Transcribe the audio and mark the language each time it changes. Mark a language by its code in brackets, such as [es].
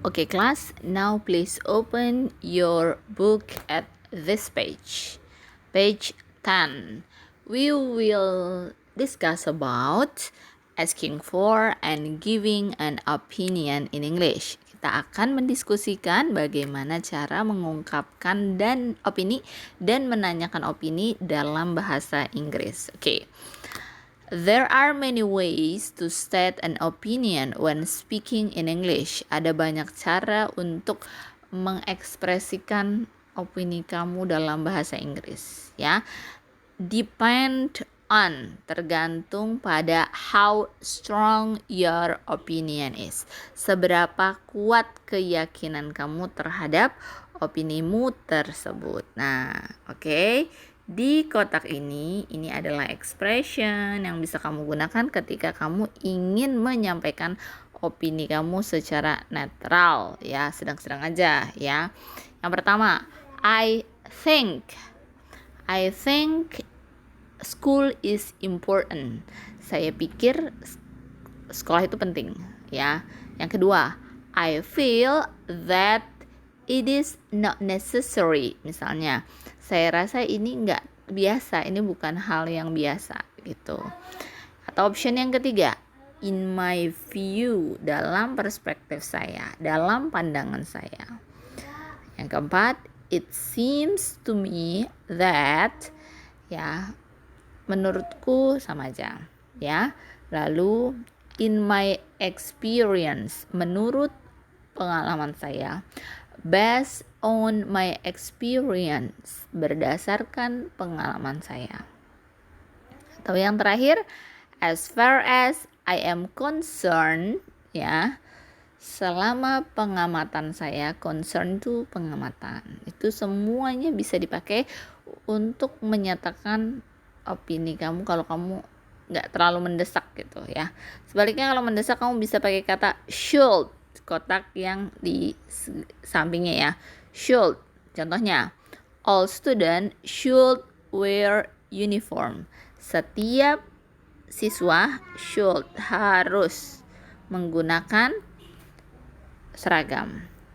[en] Okay, class, now please open your book at this page. Page 10. We will discuss about asking for and giving an opinion in English. [id] Kita akan mendiskusikan bagaimana cara mengungkapkan dan opini dan menanyakan opini dalam bahasa Inggris. [en] Okay. There are many ways to state an opinion when speaking in English. [id] Ada banyak cara untuk mengekspresikan opini kamu dalam bahasa Inggris, ya. [en] Depend on, [id] tergantung pada [en] how strong your opinion is. [id] Seberapa kuat keyakinan kamu terhadap opinimu tersebut. Nah, oke. Di kotak ini adalah expression yang bisa kamu gunakan ketika kamu ingin menyampaikan opini kamu secara netral, ya, sedang-sedang aja, ya. Yang pertama, [en] I think school is important. [id] Saya pikir sekolah itu penting, ya. Yang kedua, [en] I feel that it is not necessary. [id] Misalnya, saya rasa ini nggak biasa, ini bukan hal yang biasa, gitu. Atau option yang ketiga, [en] in my view, [id] dalam perspektif saya, dalam pandangan saya. Yang keempat, [en] it seems to me that, [id] ya, menurutku sama aja, ya. Lalu [en] in my experience, [id] menurut pengalaman saya. [en] Based on my experience, [id] berdasarkan pengalaman saya. Atau yang terakhir, [en] as far as I am concerned, ya. [id] Selama pengamatan saya, concern itu pengamatan. Itu semuanya bisa dipakai untuk menyatakan opini kamu kalau kamu nggak terlalu mendesak gitu, ya. Sebaliknya kalau mendesak kamu bisa pakai kata should, kotak yang di sampingnya, ya. [en] Should. [id] Contohnya, [en] all student should wear uniform. [id] Setiap siswa should, harus menggunakan seragam.